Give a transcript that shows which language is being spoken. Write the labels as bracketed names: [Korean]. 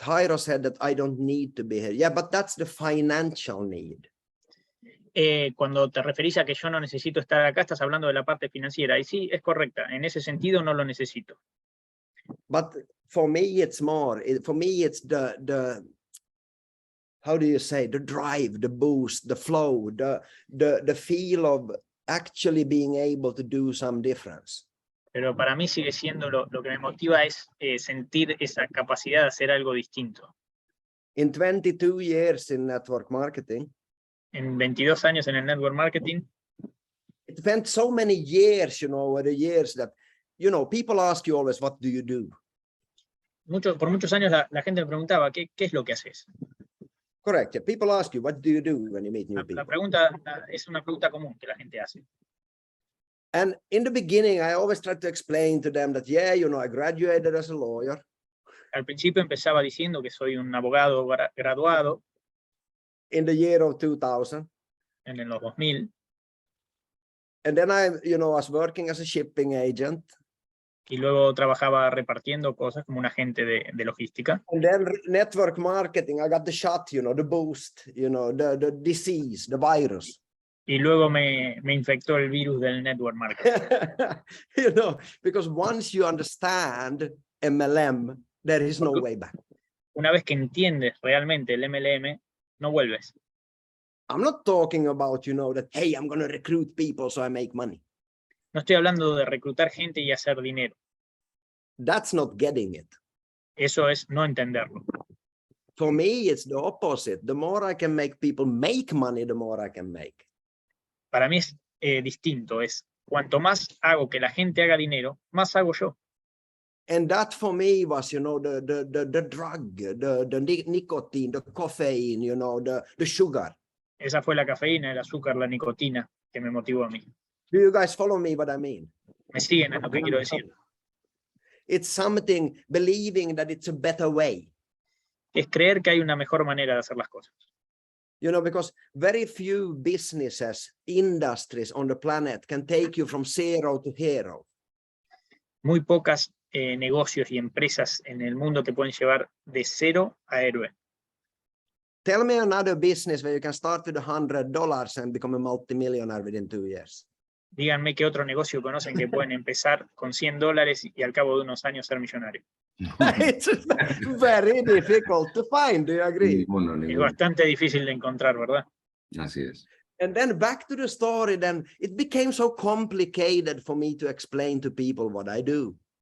[English] Jairo said that I don't need to be here. Yeah, but that's the financial need. [Spanish] Cuando te referís a que yo no necesito estar acá, estás hablando de la parte financiera. Y sí, es correcta. En ese sentido no lo necesito. [English] But for me, it's more. For me, it's the how do you say, the drive, the boost, the flow, the feel of actually being able to do some difference. [Spanish] Pero para mí sigue siendo lo que me motiva es sentir esa capacidad de hacer algo distinto. [English] In 22 years in network marketing, [Spanish] En 22 años en el network marketing, [English] it spent so many years, over the years that, people ask you always, what do you do? [Spanish] por muchos años la gente me preguntaba, ¿qué es lo que haces? [English] Correct. Yeah. People ask you, what do you do when you meet new people? [Spanish] La pregunta es una pregunta común que la gente hace. [English] And in the beginning, I always tried to explain to them that, yeah, I graduated as a lawyer. [Spanish] Al principio empezaba diciendo que soy un abogado graduado [English] In the year of 2000. [Spanish] en los 2000. [English] And then I, was working as a shipping agent. [Spanish] Y luego trabajaba repartiendo cosas como un agente de logística. [English] And then network marketing, I got the shot, the boost, the disease, the virus. [Spanish] Y luego me infectó el virus del network marketing. [English] Because once you understand MLM, there is no way back. [Spanish] Una vez que entiendes realmente el MLM, no vuelves. [English] I'm not talking about, that, hey, I'm going to recruit people so I make money. [Spanish] No estoy hablando de reclutar gente y hacer dinero. [English] That's not getting it. [Spanish] Eso es no entenderlo. [English] For me, it's the opposite. The more I can make people make money, the more I can make. [Spanish] Para mí es distinto. Es cuanto más hago que la gente haga dinero, más hago yo. [English] And that for me was, the drug, the nicotine, the caffeine, the sugar. [Spanish] Esa fue la cafeína, el azúcar, la nicotina que me motivó a mí. [English] Do you guys follow me what I mean? [Spanish] ¿Me siguen en lo que quiero decir? [English] It's something, believing that it's a better way. [Spanish] Es creer que hay una mejor manera de hacer las cosas. [English] Because very few businesses, industries on the planet can take you from zero to hero. [Spanish] Muy pocas negocios y empresas en el mundo te pueden llevar de cero a héroe. [English] Tell me another business where you can start with $100 and become a multimillionaire within 2 years. [Spanish] Díganme qué otro negocio conocen que pueden empezar con $100 y al cabo de unos años ser millonario. [English] It's very difficult to find. Do you agree? [Spanish] Es bastante difícil de encontrar, ¿verdad? Así es. [English] And then back to the story, then it became so complicated for me to explain to people what I do.